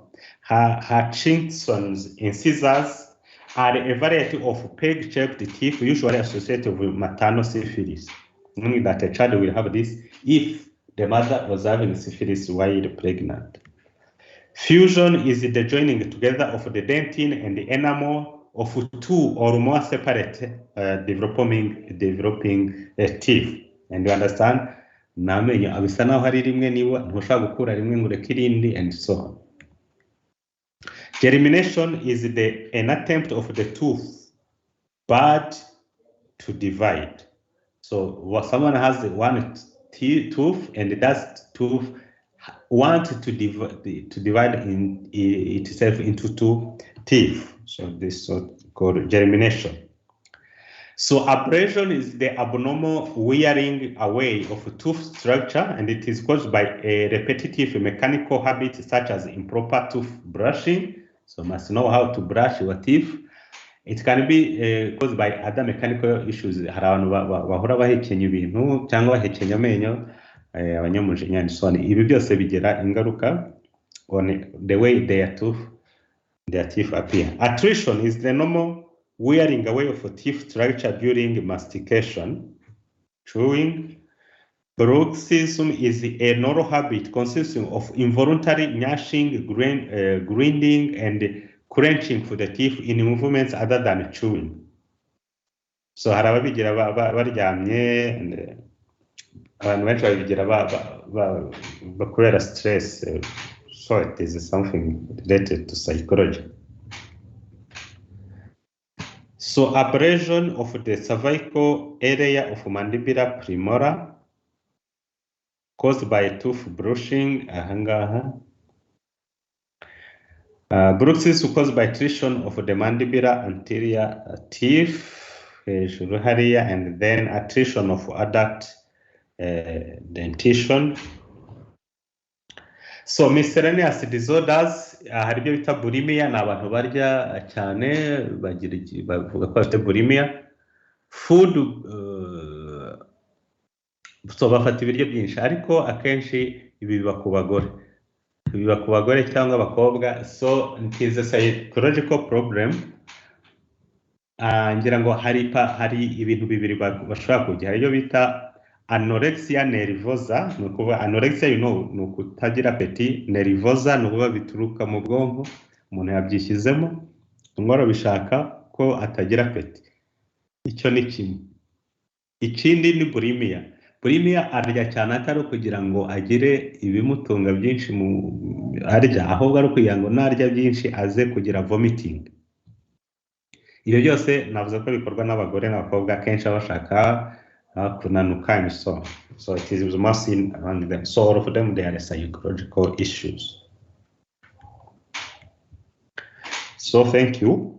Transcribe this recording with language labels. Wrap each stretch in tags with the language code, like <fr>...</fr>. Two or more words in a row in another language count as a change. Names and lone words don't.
<en>Hutchinson's incisors are a variety of peg-shaped teeth usually associated with maternal syphilis, meaning that a child will have this if the mother was having syphilis while pregnant. Fusion is the joining together of the dentin and the enamel of two or more separate developing teeth. And you understand?</en> <rw>Namenyo abisa naho hari rimwe niba ntushaka gukura rimwe ngo reke irindi</rw> <en>and so on. Germination is an attempt of the tooth bud to divide. So someone has one tooth and that tooth wants to divide itself into two teeth. So this is called germination. So abrasion is the abnormal wearing away of a tooth structure, and it is caused by a repetitive mechanical habit such as improper tooth brushing. So must know how to brush your teeth. It can be caused by other mechanical issues.</en> <rw>Hari abantu bahora bahekenya ibintu cyangwa bahekenya amenyo abanyamujinya</rw> <en>and so on.</en> <rw>Ibi byose bigira ingaruka</rw> <en>on the way their teeth appear. Attrition is the normal wearing away of a teeth structure during mastication. chewing. Bruxism is a neural habit consisting of involuntary gnashing, grinding, and clenching for the teeth in movements other than chewing.</en> <rw>So hari ababigira baryamye, abantu benshi babigira kubera stress.</rw> <en>So it is something related to psychology. So abrasion of the cervical area of mandibular premolar caused by tooth brushing, bruxism caused by attrition of the mandibular anterior teeth, and then attrition of adduct dentition. So miscellaneous disorders,</en> <rw>hari ibyo bita bulimia, ni abantu barya cyane bavuga ko bafite bulimia. Food, so bafata ibiryo byinshi, ariko akenshi ibi biba ku bagore cyangwa abakobwa.</rw> <en>So it is a psychological problem.</en> <rw>Ngira ngo hari ibintu bibiri bashobora kugira, iyo bita anorexia nervosa. Ni ukuvuga anorexia, ni ukutagira apeti. Nervosa ni ukuvuga bituruka mu bwonko, umuntu yabyishyizemo, umwe bishaka ko atagira apeti. Icyo ni kimwe. Ikindi ni bulimia. Bulimia arya cyane atari kugira ngo agire ibimutunga byinshi arya, ahubwo ari kugira ngo narya byinshi aze kugira vomiting. Ibyo byose navuze ko bikorwa n'abagore n'abakobwa, akenshi bashaka kunanuka</rw> <en>and so it is most seen among them. So all of them, they are psychological issues. So thank you.</en>